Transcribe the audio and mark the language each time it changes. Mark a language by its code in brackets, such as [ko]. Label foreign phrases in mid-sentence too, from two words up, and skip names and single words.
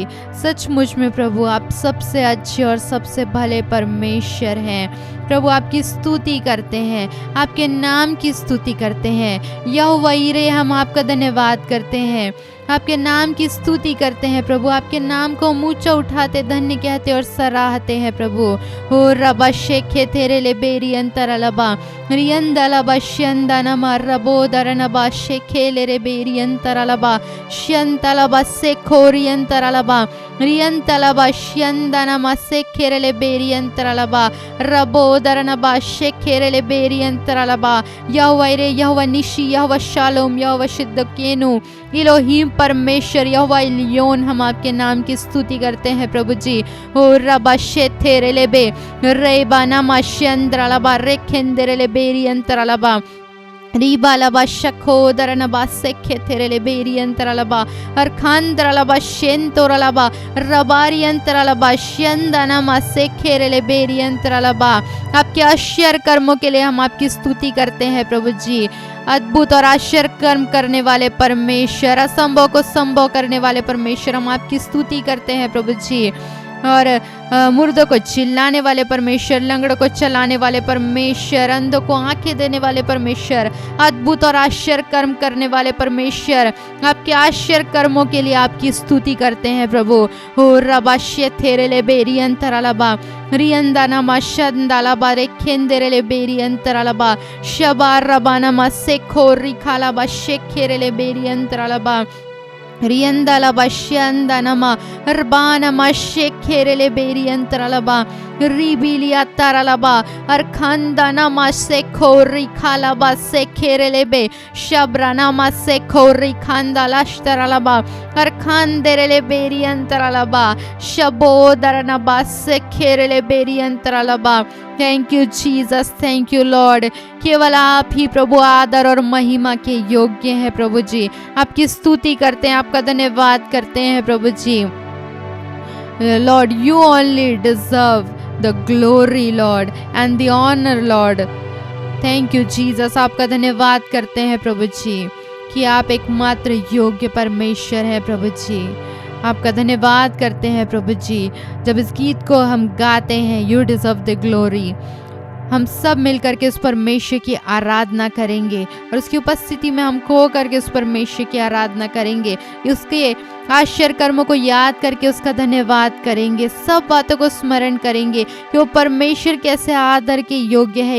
[hi] सचमुच में प्रभु आप सबसे अच्छे और सबसे भले परमेश्वर हैं प्रभु। आपकी स्तुति करते हैं, आपके नाम की स्तुति करते हैं। यहोवा यीरे हम आपका धन्यवाद करते हैं, आपके नाम की स्तुति करते हैं प्रभु। आपके नाम को ऊंचा उठाते, धन्य कहते और सराहते हैं प्रभु। हो रबा शेखे तेरे ले बेरी अंतरलबा रियंदलबा श्यंदनमा रबो दरनबा शेखे ले रे बेरी अंतरलबा श्यंतलबा सेखो रियंतरलबा रियंतलबा श्यंदनमा सेखे ले बेरी अंतरलबा रबो दरनबा शेखे ले बेरी अंतरलबा। यहोवा यीरे, यहोवा निशी, यहोवा शालोम, यहोवा शिद्दकेनु, इलोहीम परमेश्वर, यहोवा इलियोन हम आपके नाम की स्तुति करते हैं प्रभु जी। ओ रबा शेथे लेबे रेबा नमा श्यंद्रलबा रेखेंदरे ले बेरी अंतरलबा रीबालबा शखोदरनबा सेखे तेरे बेरी अंतरलबा अरखांद्रलबा शेंतोरलबा रबारी अंतरलबा श्यंदनमा सेखे रे बेरी अंतरलबा। आपके आश्चर्य कर्मों के लिए हम आपकी स्तुति करते हैं प्रभु जी। अद्भुत और आश्चर्य कर्म करने वाले परमेश्वर, असंभव को संभव करने वाले परमेश्वर, हम आपकी स्तुति करते हैं प्रभु जी। और मुर्दों को चिल्लाने वाले परमेश्वर, लंगड़ों को चलाने वाले परमेश्वर, अंधों को आंखें देने वाले परमेश्वर, अद्भुत और आश्चर्य कर्म करने वाले परमेश्वर, आपके आश्चर्य कर्मों के लिए आपकी स्तुति करते हैं प्रभु। हो रबाश्य थेरेले बेरी अंतरालबा रियंदा नमा शंदालबा रेखेंदेरेले बेरी अंतरालबा शबा रबानमा सेखो रिखालबा शेखेरेले बेरी अंतरालबा रियंदलबा श्यंदनमा रबानमा शेखेरेले बेरी अंतरालबा रिबिलिया तारालबा अरखंदनमा सेखो रिखालबा सेखेरेले बे शब्रानमा सेखो रिखांदलाश्तरालबा अरखंदेरेले बेरी अंतरालबा शबोदरनबा सेखेरेले बेरी अंतरालबा। [en] thank you Jesus, thank you Lord. [hi] केवल आप ही प्रभु आदर और महिमा के योग्य हैं प्रभु जी। आपकी स्तुति करते हैं, आपका धन्यवाद करते हैं प्रभु जी। [en] Lord you only deserve the glory Lord and the honour Lord. thank you Jesus, [hi] आपका धन्यवाद करते हैं प्रभु जी कि आप एकमात्र योग्य परमेश्वर हैं प्रभु जी। आपका धन्यवाद करते हैं प्रभु जी। जब इस गीत को हम गाते हैं [en] you deserve the glory, [hi] हम सब मिलकर के उस परमेश्वर की आराधना करेंगे और उसकी उपस्थिति में हम खो करके उस परमेश्वर की आराधना करेंगे, उसके आश्चर्य कर्मों को याद करके उसका धन्यवाद करेंगे, सब बातों को स्मरण करेंगे कि वो परमेश्वर कैसे आदर के योग्य है।